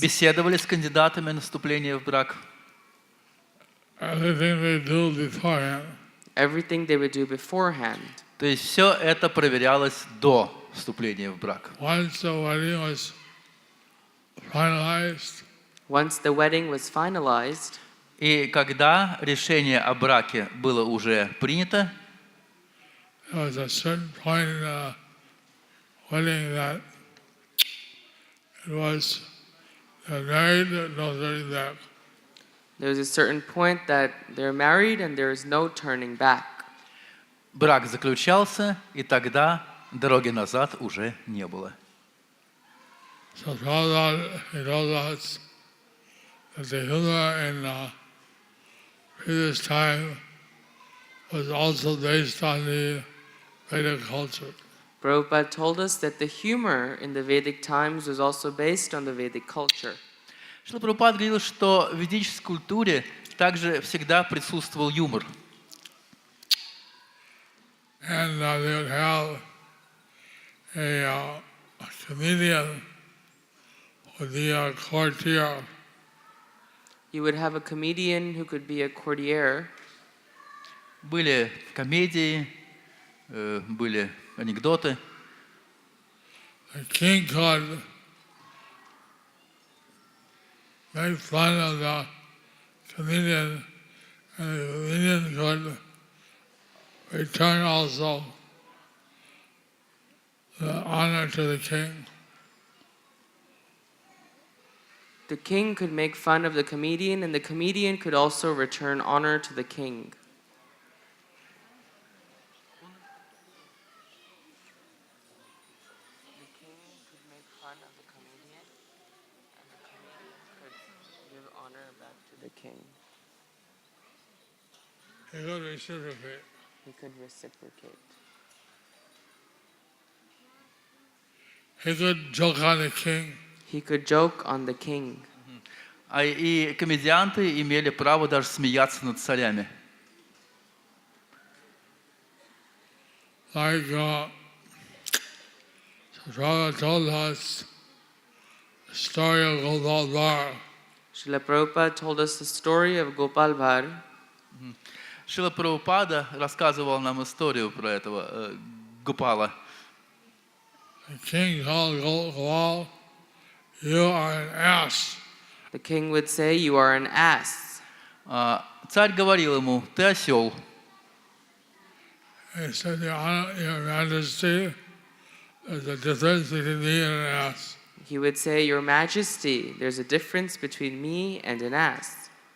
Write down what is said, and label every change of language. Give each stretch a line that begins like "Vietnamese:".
Russian: Беседовали с кандидатами на вступление в брак.
English: Everything they do beforehand. Everything they would do beforehand.
Russian: То есть все это проверялось до вступления в брак.
English: Once the wedding was finalized, Once the wedding was finalized,
Russian: и когда решение о браке было уже принято,
English: there was a certain point in the wedding that it was married, no turning back. there's a certain point that they're married and there is no turning back.
Russian: брак заключался, и тогда дороги назад уже не было.
English: So Prabhupada, he told us that the humor in previous time was also based on the Vedic culture. Prabhupada told us that the humor in the Vedic times was also based on the Vedic culture.
Russian: Шрила Прабхупада говорил, что в ведической культуре также всегда присутствовал юмор.
English: And they would have a comedian would be a courtier. You would have a comedian who could be a courtier.
Russian: Были комедии, были анекдоты.
English: The king could make fun of the comedian, and the comedian could return also the honor to the king. The king could make fun of the comedian, and the comedian could also return honor to the king. The king could make fun of the comedian, and the comedian could give honor back to the king. He could reciprocate. He could reciprocate. He could joke on the king. He could joke on the king.
Russian: И комедианты имели право даже смеяться над царями.
English: Like Prabhupada told us the story of Gopal Bhatta. Srila Prabhupada told us the story of Gopal Bhatta.
Russian: Шрила Прабхупада рассказывал нам историю про этого Гопала.
English: The king told Gopal, "You are an ass." The king would say, "You are an ass."
Russian: Царь говорил ему: ты осел.
English: He said, "Your Majesty, there's a difference between me and an ass." He would say, "Your Majesty, there's a difference between me and an ass."